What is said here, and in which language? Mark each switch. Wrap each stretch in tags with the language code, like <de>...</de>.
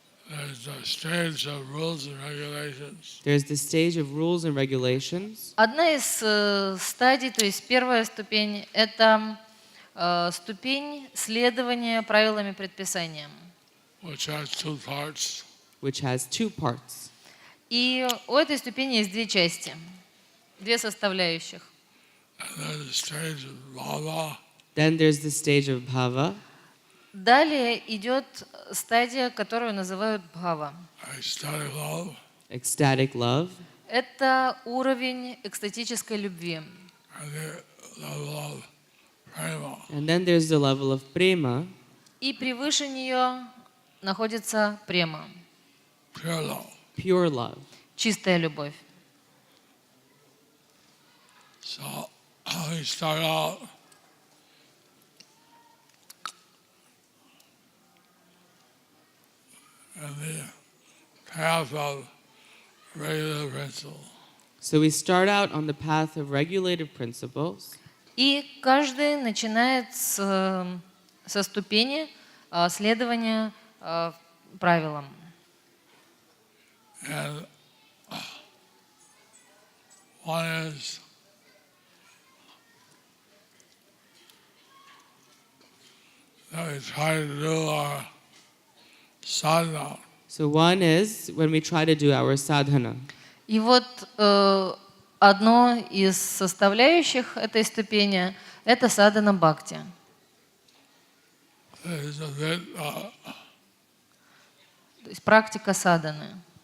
<en>There's the stage of rules and regulations. There's the stage of rules and regulations.</en> <ru>Одна из стадий, то есть первая ступень, это ступень следования правилам и предписаниям.</ru> <en>Which has 2 parts. Which has 2 parts.</en> <ru>И у этой ступени есть 2 части, 2 составляющих.</ru> <en>And there's the stage of bhava. Then there's the stage of bhava.</en> <ru>Далее идет стадия, которую называют бхава.</ru> <en>Ecstatic love. Ecstatic love.</en> <ru>Это уровень экстатической любви.</ru> <en>And the level of prema. And then there's the level of prema.</en> <ru>И превыше нее находится према,</ru> <en>Pure love. Pure love.</en> <ru>чистая любовь.</ru> <en>So we start out in the path of regulative principle. So we start out on the path of regulative principles.</en> <ru>И каждый начинает со ступени следования правилам.</ru> <en>And one is that we try to do our sadhana. So one is when we try to do our sadhana.</en> <ru>И вот одно из составляющих этой ступени – это садхана бхакти.</ru> <en>It's a bit</en> <ru>То есть практика садханы.</ru>